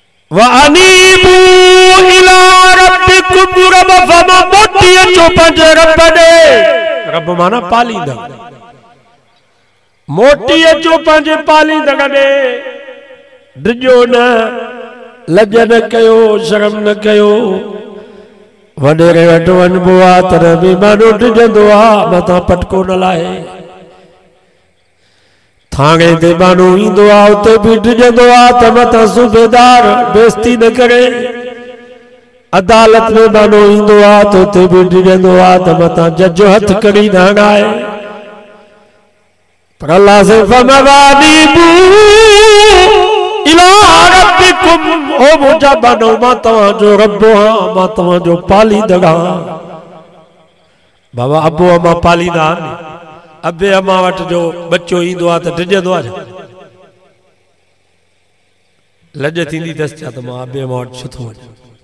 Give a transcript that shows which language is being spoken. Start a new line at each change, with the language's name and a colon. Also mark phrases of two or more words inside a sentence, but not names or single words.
Arabic: وأنيبوا إلى ربكم
Sindhi: रब फमा मोटी अचो पंहिंजे रब ॾे। रब माना पालींदड़, मोटी अचो पंहिंजे पालींदड़ ॾे। डिॼो न, लज न कयो, शर्म न कयो। वॾेरे वटि वञिबो आहे तॾहिं बि माण्हू डिॼंदो आहे, मथां पटको न लाहे। थाणे ते माण्हू ईंदो आहे उते बि डिॼंदो आहे त मथां सूबेदार बेइज़ती न करे। अदालत में माण्हू ईंदो आहे त उते बि डिॼंदो आहे त मथां जज हथ कड़ी न हणाए। पर अल्लाह से
Arabic: فأنيبوا إلى ربكم,
Sindhi: ओ मुंहिंजा बानो मां तव्हांजो रब आहियां, मां तव्हांजो पालींदड़ आहियां। बाबा अबो अमा पालींदा आहिनि। अबे अमा वटि जो बच्चो ईंदो आहे त डिॼंदो आहे, लज थींदी अथसि छा त मां अबे अमा वटि छो थो वञा।